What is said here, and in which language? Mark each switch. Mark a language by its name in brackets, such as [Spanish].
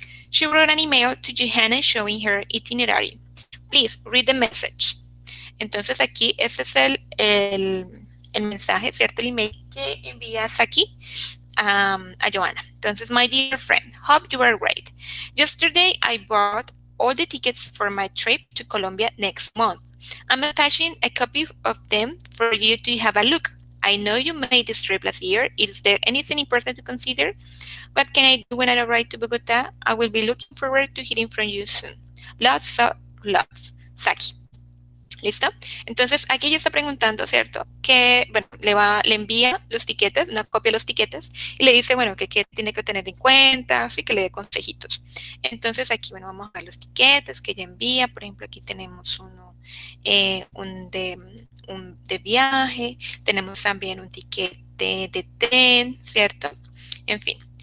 [English] She wrote an email to Johanna showing her itinerary. Please read the message. [Spanish] Entonces aquí este es el mensaje, ¿cierto? El email que envía Saki a Joanna. [English] Entonces, my dear friend, hope you are great. Yesterday I bought all the tickets for my trip to Colombia next month. I'm attaching a copy of them for you to have a look. I know you made this trip last year. Is there anything important to consider? What can I do when I arrive to Bogotá? I will be looking forward to hearing from you soon. Lots of love, Saki. ¿Listo? [Spanish] Entonces, aquí ella está preguntando, ¿cierto? Que, bueno, le envía los tiquetes, una copia de los tiquetes, y le dice, bueno, que tiene que tener en cuenta, así que le dé consejitos. Entonces, aquí, bueno, vamos a ver los tiquetes que ella envía. Por ejemplo, aquí tenemos uno, un de viaje, tenemos también un tiquete de tren, ¿cierto? En fin.